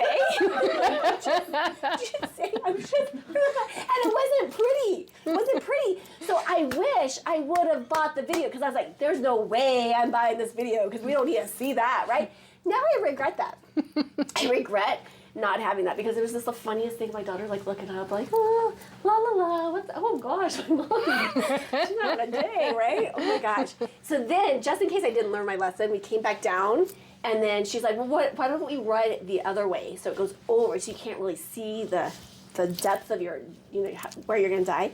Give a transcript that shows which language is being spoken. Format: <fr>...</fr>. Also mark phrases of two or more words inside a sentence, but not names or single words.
<en>I'm just saying, and it wasn't pretty. It wasn't pretty. So I wish I would have bought the video because I was like, there's no way I'm buying this video because we don't need to see that, right? Now I regret that. I regret not having that because it was just the funniest thing. My daughter like looking up like, oh, la la la, what the, oh gosh, my mom, she's not having a day, right? Oh my gosh. So then, just in case I didn't learn my lesson, we came back down and then she's like, well, why don't we run it the other way so it goes over so you can't really see the depth of your, you know, where you're gonna die.</en>